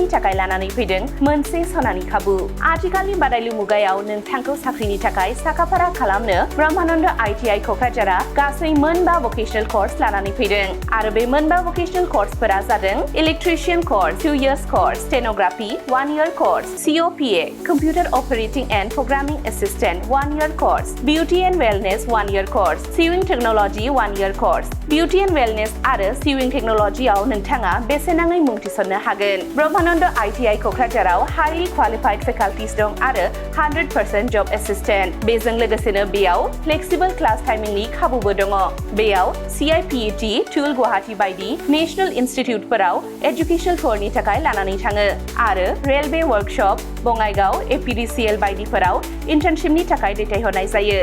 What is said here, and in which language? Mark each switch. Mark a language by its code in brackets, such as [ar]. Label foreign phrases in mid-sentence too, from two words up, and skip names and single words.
[brx] थाखाय लानानै फैदों मोनसे सनानि खाबु आथिखालनि बादायलु मुगायाव नोंथांखौ साख्रिनि थाखाय साखाफारा खालामनो ब्रह्मानन्द आइटिआइ क'क्राझारा गासै मोनबा [en] vocational course [brx] लानानै फैदों आरो बे मोनबा [en] vocational courseफोरा [brx] जादों [en] electrician course 2 years course stenography 1 year course COPA computer operating and programming assistant 1 year course, Beauty and Wellness 1 year course, Sewing Technology 1 year course. [brx] Beauty and Wellness आरो Sewing Technology आव नोंथाङा बेसेनाङै मुं थिसननो हागोन। ब्रह्मानन्द आइटिआइ क'क्राझाराव [en] highly qualified faculties [brx] दं आरो 100% [en] job assistant. [brx] बेजों लोगोसेनो बेयाव [en] flexible class timingनि [brx] खाबुबो दङ। बेयाव CIPET, टुल गुवाहाटी बायदि [en] national instituteफोराव educational tourनि [brx] थाखाय लानानै थाङो आरो [en] railway workshop, [brx] बङाइगाव, APDCL बायदिफोराव इन्टार्नशिपनि थाखाय दैथायहरनाय जायो।